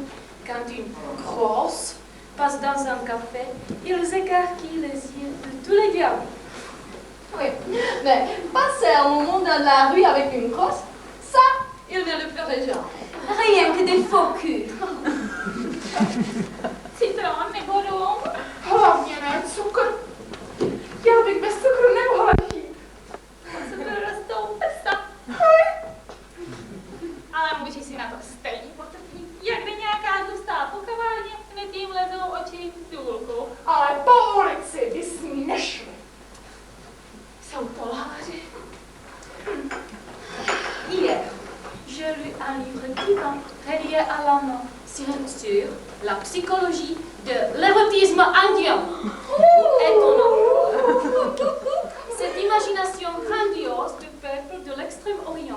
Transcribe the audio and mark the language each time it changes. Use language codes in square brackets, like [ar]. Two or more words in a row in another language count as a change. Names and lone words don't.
[fr] Quand une grosse passe dans un café, ils écarquillent les yeux de tous les diables. Oui, mais passer un moment dans la rue avec une grosse, ça, il ne le ferait jamais. Rien que des faux culs. [cs] Citron nebo rum? Hlavně ne cukr. Já bych bez cukru nemohla žít. Se to rostou pesa. Ale muži si na to stejně potrpí. Jak jde nějaká tlustá po kavárně, hned jim lezou oči důlku. Ale po ulici by s ní nešli. Jsou to lháři. [fr] Hier, je lus un livre divin relié à la main sur la psychologie de l'érotisme indien. Étonnant. Cette imagination grandiose du peuple de l'Extrême-Orient.